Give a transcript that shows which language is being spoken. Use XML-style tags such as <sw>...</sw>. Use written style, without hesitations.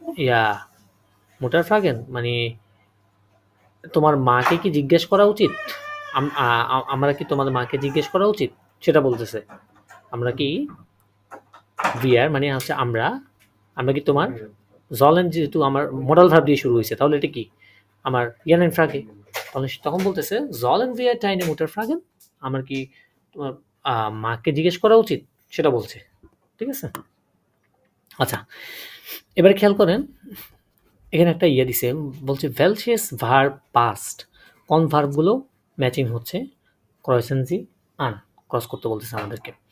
<bn>ইয়া মুটার ফ্রাগেন মানে তোমার মাকে কি জিজ্ঞেস করা উচিত, আমরা কি তোমাদের মাকে জিজ্ঞেস করা উচিত সেটা বলতেছে। আমরা কি ভিয়ার মানে হচ্ছে আমরা, আমরা কি তোমার, জলেন যেহেতু আমার মডাল ভার্ব দিয়ে শুরু হয়েছে, তাহলে এটা কি আমার ইয়ানেন ফ্রাগে, তাহলে তখন বলতেছে</bn> <de>sollen wir deine Mutter fragen?</de> <bn>আমার কি তোমার মাকে জিজ্ঞেস করা উচিত, সেটা বলছে। ঠিক আছে? আচ্ছা, এবারে খেয়াল করেন এখানে একটা ইয়ে দিছে, বলছে</bn> <de>welches verb past,</de> <bn>কোন ভার্বগুলো ম্যাচিং হচ্ছে ক্রয়েসেন জি আন, ক্রস করতে বলতেছে আমাদেরকে।</bn>